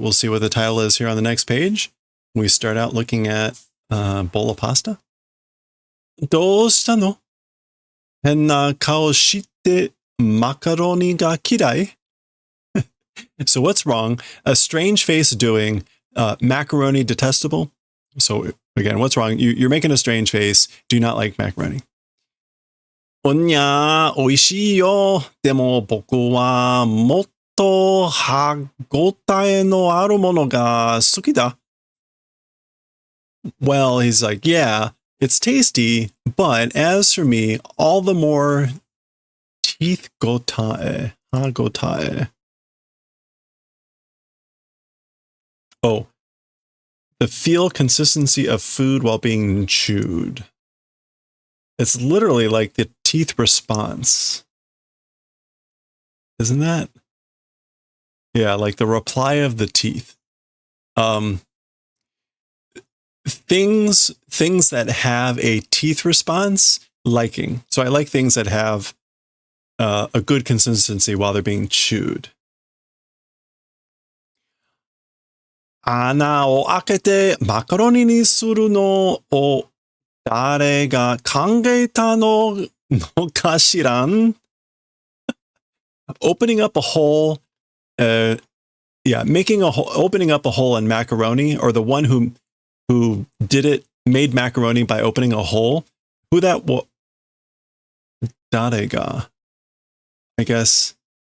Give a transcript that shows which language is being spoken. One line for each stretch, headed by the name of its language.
English: We'll see what the title is here on the next page. We start out looking at bowl of pasta.
Japanese: どうしたの? 変な顔してマカロニが嫌い?
English: So what's wrong? A strange face doing macaroni detestable. So again, what's wrong? You're making a strange face. Do you not like macaroni?
Japanese: おにゃー、美味しいよ。でも僕はもっと歯ごたえのあるものが好きだ.
English: Well, he's like, yeah, it's tasty, but as for me, all the more teeth gotae, ha gotae. Oh, the feel consistency of food while being chewed. It's literally like the teeth response. Isn't that? Yeah, like the reply of the teeth. Things that have a teeth response, liking. So I like things that have a good consistency while they're being chewed.
Japanese: 穴を開けてマカロニにするのを誰が考えたのかしらん?
English: Opening up a hole, opening up a hole in macaroni, or the one who did it, made macaroni by opening a hole. Who that was?
Japanese: 誰が?
English: I guess.